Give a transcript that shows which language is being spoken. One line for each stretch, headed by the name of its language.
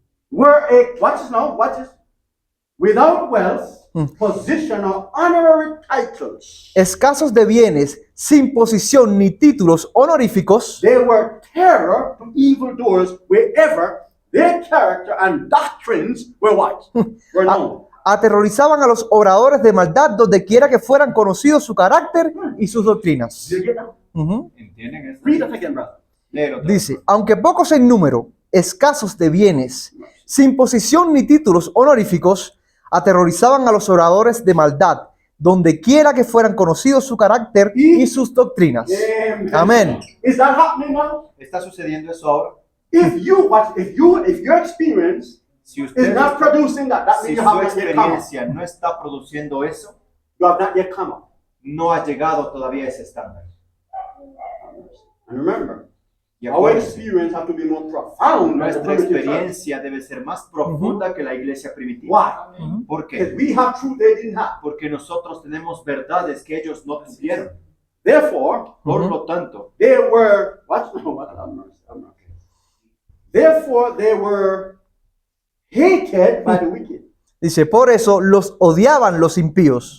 English: watch this now, watch this, without wealth, position, or honorary titles.
Spanish: Escasos de bienes, sin posición ni títulos honoríficos,
English: They were terror to evildoers wherever their character and doctrines were what? Were known.
Spanish: aterrorizaban a los oradores de maldad donde quiera que fueran conocidos su carácter y sus doctrinas.
English: Did you get that? Ujú.
Spanish: ¿Entienden esto?
English: Read it again, brother.
Spanish: Léelo otra vez. Dice, aunque pocos en número, escasos de bienes, sin posición ni títulos honoríficos, aterrorizaban a los oradores de maldad, donde quiera que fueran conocidos su carácter y sus doctrinas.
English: Amen.
Spanish: Amén.
English: Is that happening now?
Spanish: ¿Está sucediendo eso ahora?
English: If your experience
Spanish: Si
English: is
Spanish: usted,
English: not producing that, that
Spanish: si
English: means you
Spanish: su
English: have not yet come up.
Spanish: experiencia no está produciendo eso,
English: You have not yet come up.
Spanish: no ha llegado todavía a ese estándar.
English: And remember,
Spanish: Y
English: our
Spanish: acuérdense,
English: experience has to be more profound than the
Spanish: nuestra
English: primitive church.
Spanish: experiencia debe ser más profunda que la iglesia primitiva.
English: Why?
Spanish: ¿Por
English: Because
Spanish: qué?
English: we have truth they didn't have.
Spanish: Porque nosotros tenemos verdades que ellos no tuvieron.
English: Therefore,
Spanish: Por lo tanto,
English: they were what? No, what? I'm not. Therefore, they were hated by the wicked,
Spanish: Dice, por eso los odiaban los impíos.